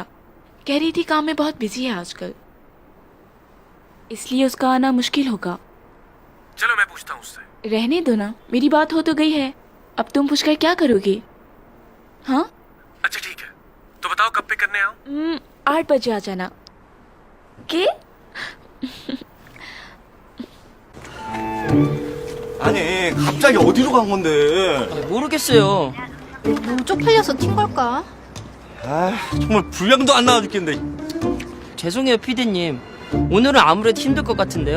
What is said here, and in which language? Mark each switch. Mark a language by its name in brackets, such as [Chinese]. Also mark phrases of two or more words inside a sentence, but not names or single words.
[Hindi] कह रही थी काम में बहुत बिजी है आजकल, इसलिए उसका आना मुश्किल होगा। चलो मैं पूछता हूँ उससे। रहने दो ना, मेरी बात हो तो गई है, अब तुम पूछकर क्या करोगे? हाँ अच्छा ठीक है, तो बताओ कब पे करने आओ? 8 बजे आ जाना। के? [Korean] 아니 갑자기 어디로 간 건데? 모르겠어요. 너무 쪽팔려서 튄 걸까? 아 정말 분량도 안 나와 죽겠는데. 죄송해요, 피디님. 오늘은 아무래도 힘들 것 같은데요.